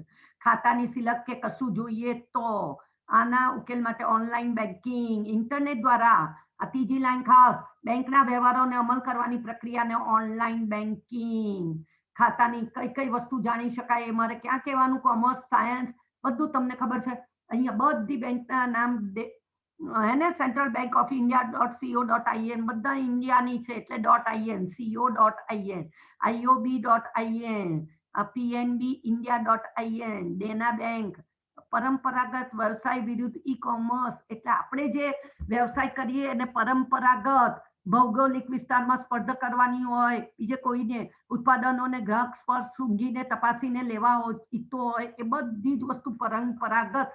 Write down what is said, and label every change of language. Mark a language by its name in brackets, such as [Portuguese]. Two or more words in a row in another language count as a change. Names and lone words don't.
[Gujarati] ખાતાની સિલક કે કશું જોઈએ તો આના ઉકેલ માટે [English] online banking, [Gujarati] ઇન્ટરનેટ દ્વારા આ ત્રીજી લાઈન ખાસ, બેંકના વ્યવહારોને અમલ કરવાની પ્રક્રિયાને [English] online banking. [Gujarati] ખાતાની કઈ કઈ વસ્તુ જાણી શકાય એ મારે ક્યાં કહેવાનું, [English] commerce, science [Gujarati] બધું તમને ખબર છે. અહીંયા બધી બેંકના નામ હે ને, સેન્ટ્રલ બેંક ઓફ ઇન્ડિયા.co.in બધા ઇન્ડિયાની છે એટલે .in, co.in, iob.in, pnb india.in, દેના બેંક. પરંપરાગત વ્યવસાય વિરુદ્ધ ઈ કોમર્સ એટલે આપણે જે વ્યવસાય કરીએ અને પરંપરાગત ભૌગોલિક વિસ્તારમાં સ્પર્ધા કરવાની હોય, બીજે કોઈને ઉત્પાદનોને ગ્રાહક સ્પર્શ સૂંઘીને તપાસીને લેવા ઈચ્છતો હોય, એ બધી જ વસ્તુ પરંપરાગત.